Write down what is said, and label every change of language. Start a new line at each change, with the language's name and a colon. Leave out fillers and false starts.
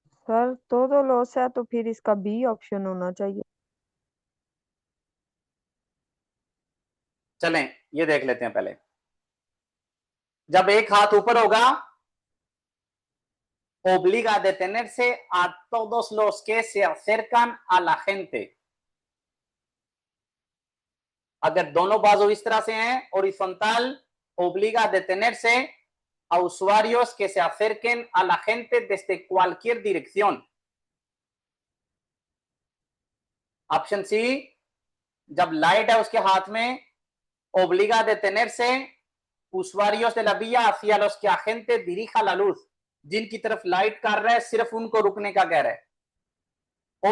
Hindi: Sir तो loss है तो फिर इसका बी ऑप्शन होना चाहिए। चलें ये देख लेते हैं पहले। जब एक हाथ ऊपर होगा,
Spanish: obliga a detenerse a todos los que se acercan a la gente।
Hindi: अगर दोनों बाजू इस तरह से हैं,
Spanish: horizontal, obliga a detenerse a usuarios que se acerquen a la gente desde cualquier dirección।
Hindi: Option C, जब लाइट है उसके हाथ में,
Spanish: obliga a detenerse usuarios de la vía hacia los que agente dirija la luz,
Hindi: जिनकी तरफ light कर रहा है सिर्फ उनको रुकने का कह रहा है।